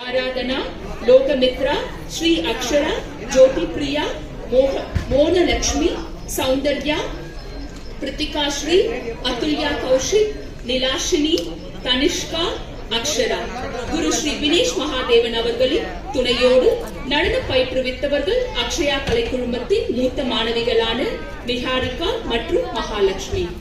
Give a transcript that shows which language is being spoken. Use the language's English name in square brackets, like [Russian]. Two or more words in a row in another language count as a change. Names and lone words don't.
[Tamil] आराधना, लोकमित्रा, श्री अक्षरा, ज्योति प्रिया, मोहन लक्ष्मी, सौंदर्या, प्रतिका श्री, अतुल्या कौशिक, नीलाशिनी, तनिष्का, अक्षरा. குரு ஸ்ரீ வினேஷ் மகாதேவன் அவர்களின் துணையோடு நடன பயிற்றுவித்தவர்கள் அக்ஷயா கலை குழுமத்தின் மூத்த மாணவிகளான நிஹாரிகா மற்றும் மகாலட்சுமி.